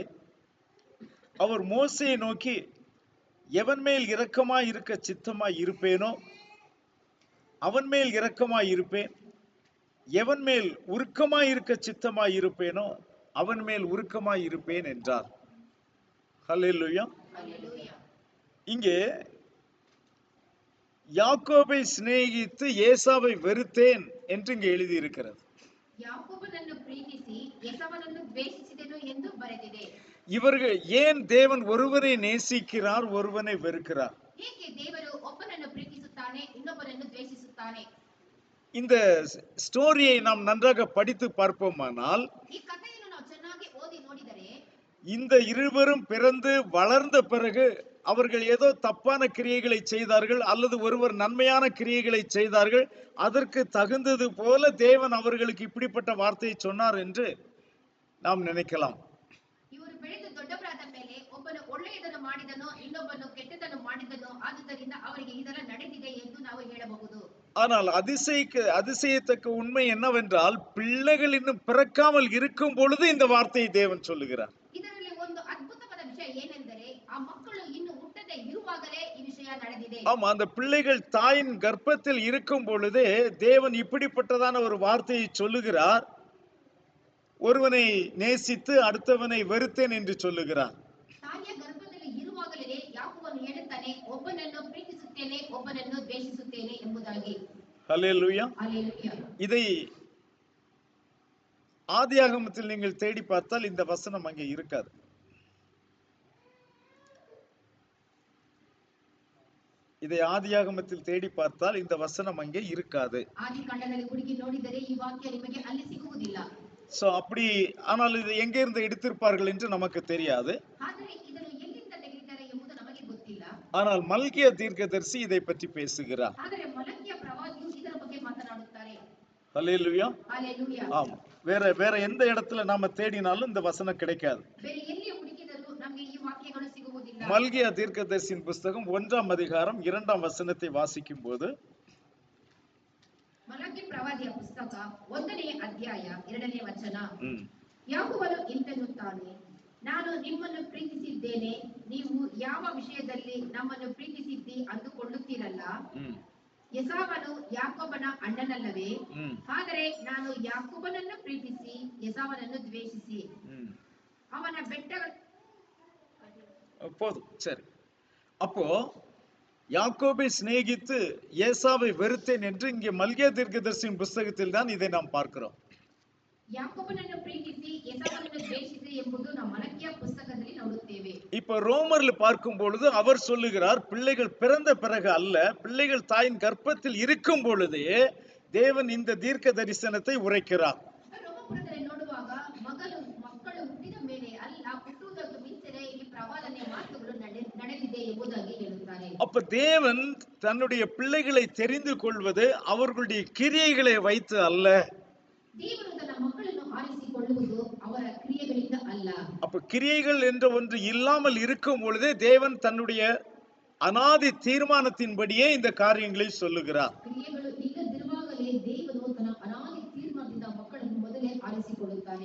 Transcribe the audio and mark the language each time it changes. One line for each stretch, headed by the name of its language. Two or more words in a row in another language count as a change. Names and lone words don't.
Tamil: அவர் மோசேயை நோக்கி, எவன் மேல் இரக்கமாய் இருக்க சித்தமாய் இருப்பேனோ அவன் மேல் இரக்கமாய் இருப்பேன், எவன் மேல் உருக்கமாய் இருக்க சித்தமாய் இருப்பேனோ அவன் மேல் உருக்கமாய் இருப்பேன் என்றார். ஹல்லேலூயா. Hallelujah. இங்கே யாக்கோபை சிநேகித்து ஏசாவை வெறுத்தேன் என்று இங்கே எழுதியிருக்கிறது.
Kannada: ಯಾಕೋಬನನ್ನು ಪ್ರೀತಿಸಿ ಎಸವನನ್ನು ದ್ವೇಷಿಸಿದನು ಎಂದು ಬರೆದಿದೆ.
Tamil: இவர்கள் ஏன் தேவன் ஒருவரை நேசிக்கிறார், ஒருவனை வெறுக்கிறார்?
Kannada: ಏಕೆ ದೇವರು ಒಬ್ಬನನ್ನು ಪ್ರೀತಿಸುತ್ತಾನೆ, ಇನ್ನೊಬ್ಬನನ್ನು ದ್ವೇಷಿಸುತ್ತಾನೆ?
Tamil: இந்த ஸ்டோரியை நாம் நன்றாக படித்து பார்ப்போமானால்
Kannada: ಈ ಕಥೆಯನ್ನು ನಾವು ಚೆನ್ನಾಗಿ ಓದಿ ನೋಡಿದರೆ
Tamil: இந்த இருவரும் பிறந்து வளர்ந்த பிறகு அவர்கள் ஏதோ தப்பான கிரியைகளை செய்தார்கள் அல்லது ஒருவர் நன்மையான கிரியைகளை செய்தார்கள், அதற்கு தகுந்தது போல தேவன் அவர்களுக்கு இப்படிப்பட்ட வார்த்தையை சொன்னார் என்று நாம் நினைக்கலாம்.
Kannada: ಇವರು ಬೆಳೆದು ದೊಡ್ಡವರಾದ ಮೇಲೆ ಒಬ್ಬನು ಒಳ್ಳೆಯದನ್ನು ಮಾಡಿದನೋ ಇನ್ನೊಬ್ಬನು ಕೆಟ್ಟದನ್ನು ಮಾಡಿದನೋ ಆದುದರಿಂದ ಅವರಿಗೆ ಇದೆಲ್ಲ ನಡೆದಿದೆ ಎಂದು ನಾವು ಹೇಳಬಹುದು.
Tamil: ஆனால் அதிசயத்தக்க உண்மை என்னவென்றால், பிள்ளைகள் இன்னும் பிறக்காமல் இருக்கும் பொழுது இந்த வார்த்தையை தேவன் சொல்லுகிறார்.
Kannada: ಇದರಲ್ಲಿ ಒಂದು ಅದ್ಭುತವಾದ ವಿಷಯ ಏನೆಂದರೆ ಆ ಮಕ್ಕಳು ಇನ್ನು ಹುಟ್ಟದೆ ಇರುವಾಗಲೇ ಈ ವಿಷಯ ನಡೆದಿದೆ.
Tamil: ஆமா, அந்த பிள்ளைகள் தாயின் கர்ப்பத்தில் இருக்கும் பொழுதே தேவன் இப்படிப்பட்டதான ஒரு வார்த்தையை சொல்லுகிறார். ஒருவனை நேசித்து அடுத்தவனை வெறுத்தேன் என்று சொல்லுகிறார்.
Kannada: ತಾಯಿಯ ಗರ್ಭದಲ್ಲಿ ಇರುವಾಗಲೇ ಯಾಕೋಬನು ಹೇಳುತ್ತಾನೆ, ಒಬ್ಬನನ್ನು ಪ್ರೀತಿಸುತ್ತೇನೆ ಒಬ್ಬನನ್ನು ದ್ವೇಷಿಸುತ್ತೇನೆ ಎಂಬುದಾಗಿ.
Tamil: ஹல்லேலூயா. ஹல்லேலூயா. இதை ஆதியாகமத்தில் நீங்கள் தேடி பார்த்தால் இந்த வசனம் அங்கே இருக்காது. இதை ஆதியாகமத்தில் தேடி பார்த்தால் இந்த வசனம் அங்கே இருக்காது.
Kannada: ಆದಿಕಾಂಡದಲ್ಲಿ ಹುಡುಕಿ ನೋಡಿದರೆ ಈ ವಾಕ್ಯ ನಿಮಗೆ ಅಲ್ಲಿ ಸಿಗುವುದಿಲ್ಲ.
Tamil: சோ அப்படி, ஆனால் இது எங்க இருந்து எடுத்திருப்பார்கள் என்று நமக்கு தெரியாது.
Kannada: ಆದರೆ ಇದನ್ನು ಎಲ್ಲಿಂದ ತೆಗೆದಿದ್ದಾರೆ ಎಂಬುದು ನಮಗೆ ಗೊತ್ತಿಲ್ಲ.
Tamil: ஆனால் மல்கியா தீர்க்கதரிசி இதை பற்றி பேசுகிறார்.
Kannada: ಆದರೆ ಮಲಕಿಯ ಪ್ರವಾದಿಯು ಇದರ ಬಗ್ಗೆ ಮಾತನಾಡುತ್ತಾರೆ.
Tamil: ஹல்லேலூயா. ஹல்லேலூயா. ஆம், வேற எந்த இடத்துல நாம தேடினாலும் இந்த வசனம் கிடைக்காது.
Kannada: ಬೇರೆ ಎಲ್ಲಿ ಹುಡುಕಿದರೂ ನಮಗೆ ಈ ವಾಕ್ಯಗಳು ಸಿಗುವುದಿಲ್ಲ.
Tamil: மல்கியா தீர்க்கதரிசியின் புஸ்தகம் 1ஆம் அதிகாரம் 2ஆம் வசனத்தை வாசிக்கும் போது,
Kannada: ಮಲಕಿ ಪ್ರವಾದಿಯ ಪುಸ್ತಕ 1ನೇ ಅಧ್ಯಾಯ 2ನೇ ವಚನ, ಯಾಕೋಬನು ಇಂತೆನ್ನುತ್ತಾನೆ, ನಾನು ನಿಮ್ಮನ್ನು ಪ್ರೀತಿಸಿದ್ದೇನೆ, ನೀವು ಯಾವ ವಿಷಯದಲ್ಲಿ ನಮ್ಮನ್ನು ಪ್ರೀತಿಸಿದ್ದಿ ಅಂದುಕೊಳ್ಳುತ್ತೀರಲ್ಲ. ಎಸಾವನು ಯಾಕೋಬನ ಅಣ್ಣನಲ್ಲವೇ? ಆದರೆ ನಾನು ಯಾಕೋಬನನ್ನು ಪ್ರೀತಿಸಿ ಎಸಾವನನ್ನು ದ್ವೇಷಿಸಿ ಅವನ ಬೆಟ್ಟಗಳ
Tamil: போதும், சரி. அப்போ யாக்கோபை சிநேகித்து ஏசாவை வெறுத்தேன் என்று இங்கே மல்கியா தீர்க்கதரிசியின் புஸ்தகத்தில் தான் இதை நாம் பார்க்கிறோம்.
Kannada: ಯಾಕೋಬನನ್ನು ಪ್ರೀತಿಸಿ ಎಸಾವನನ್ನು ದ್ವೇಷಿಸಿ ಎಂಬುದು ನಾವು ಮಲಕಿಯ ಪುಸ್ತಕದಲ್ಲಿ ನೋಡುತ್ತೇವೆ.
Tamil: இப்ப ரோமர்ல பார்க்கும் பொழுது அவர் சொல்லுகிறார், பிள்ளைகள் பிறந்த பிறகு அல்ல, பிள்ளைகள் தாயின் கர்ப்பத்தில் இருக்கும் பொழுதே தேவன் இந்த தீர்க்க தரிசனத்தை உரைக்கிறார்.
Kannada: ರೋಮಪುರದಲ್ಲಿ ನೋಡುವಾಗ ಮಕ್ಕಳು ಹುಟ್ಟಿದ ಮೇಲೆ ಅಲ್ಲ, ಹುಟ್ಟುವುದಕ್ಕೆ ಮುಂಚೆನೇ ಈ ಪ್ರವಾದನೆ ಮಾತುಗಳು ನಡೆದಿದೆ ಎಂಬುದಾಗಿ ಹೇಳುತ್ತಾರೆ.
Tamil: அப்ப தேவன் தன்னுடைய பிள்ளைகளை தெரிந்து கொள்வது அவர்களுடைய கிரியைகளை வைத்து அல்ல.
Kannada: ದೇವರು ತನ್ನ ಮಕ್ಕಳನ್ನು ಆರಿಸಿಕೊಳ್ಳುವುದು ಅವರ ಕ್ರಿಯೆಗಳಿಂದ ಅಲ್ಲ.
Tamil: அப்ப கிரியைகள் என்ற ஒன்று இல்லாமல் இருக்கும் பொழுதே தேவன் தன்னுடைய அனாதி தீர்மானத்தின்படியே இந்த காரியங்களை சொல்லுகிறார்.
Kannada: ಕ್ರಿಯೆಗಳು ಇಲ್ಲದಿರುವಾಗಲೇ ದೇವರು ತನ್ನ ಅನಾದಿ ತೀರ್ಮಾನದಿಂದ ಮಕ್ಕಳನ್ನು ಮೊದಲೇ ಆರಿಸಿಕೊಳ್ಳುತ್ತಾನೆ.